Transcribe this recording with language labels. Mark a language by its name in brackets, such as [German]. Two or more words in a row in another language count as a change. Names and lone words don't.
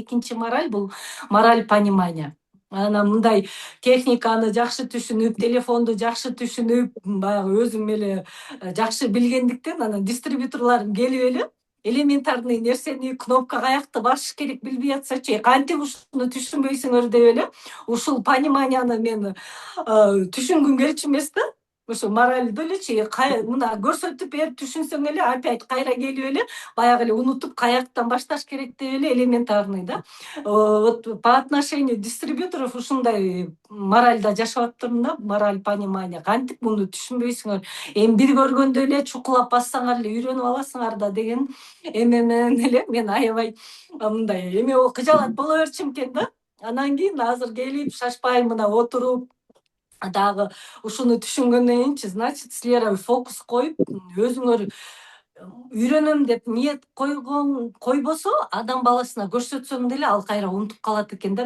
[Kyrgyz] Экинчи мораль бул [Russian] мораль понимания. [Kyrgyz] Анан мындай техниканы жакшы түшүнүп, телефонду жакшы түшүнүп, баягы өзүм эле жакшы билгендиктен анан дистрибьюторлорум келип эле элементарный нерсени кнопка каякты басыш керек билбей атсачы, кантип ушуну түшүнбөйсүңөр деп эле ушул пониманияны мен түшүнгүм келчү эмес да. Ошо моральды элечи мына көрсөтүп берип түшүнсөң эле опять кайра келип эле баягы эле унутуп каяктан башташ керек деп эле элементарный да. [Russian] Вот по отношению дистрибьюторов [Kyrgyz] ушундай моральда жашап аттырмын да, [Russian] мораль понимания. [Kyrgyz] Кантип муну түшүнбөйсүңөр? Эми бир көргөндө эле чукулап бассаңар эле үйрөнүп аласыңар да деген эме менен эле мен аябай мындай эме кыжаалат боло берчүм экен да. Анан кийин азыр келип шашпай мына отуруп дагы ушуну түшүнгөндөн кийинчи, значит, силер фокус коюп өзүңөр үйрөнөм деп ниет койбосо адам баласына көрсөтсөң деле ал кайра унутуп калат экен да.